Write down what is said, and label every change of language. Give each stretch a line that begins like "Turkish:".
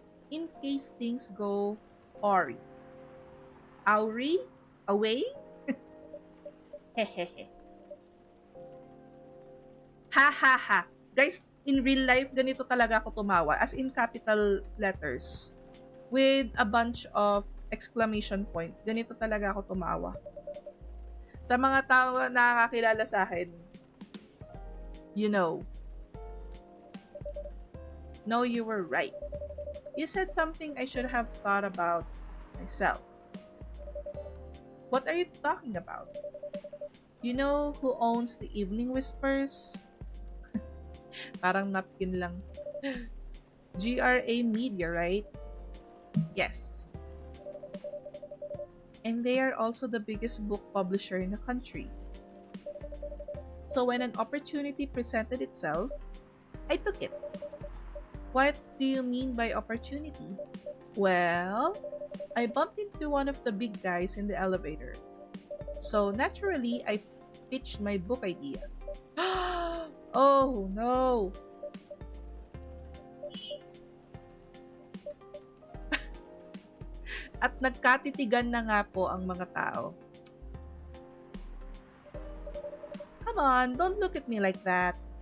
English: In case things go awry. Awry? Away? Hehehe.
Filipino: Ha ha ha. Guys,
English: in real life,
Filipino: ganito talaga ako tumawa.
English: As in capital letters. With a bunch of exclamation point.
Filipino: Ganito talaga ako tumawa. Sa mga tao na nakakakilala sa akin,
English: you know. No, you were right. You said something I should have thought about myself. What are you talking about? You know who owns the Evening Whispers?
Filipino: Parang napkin lang.
English: GRA Media, right? Yes. And they are also the biggest book publisher in the country. So when an opportunity presented itself, I took it. What do you mean by opportunity? Well, I bumped into one of the big guys in the elevator. So naturally, I pitched my book idea. Oh no!
Filipino: At nagkatitigan na nga po ang mga tao.
English: Come on, don't look at me like that.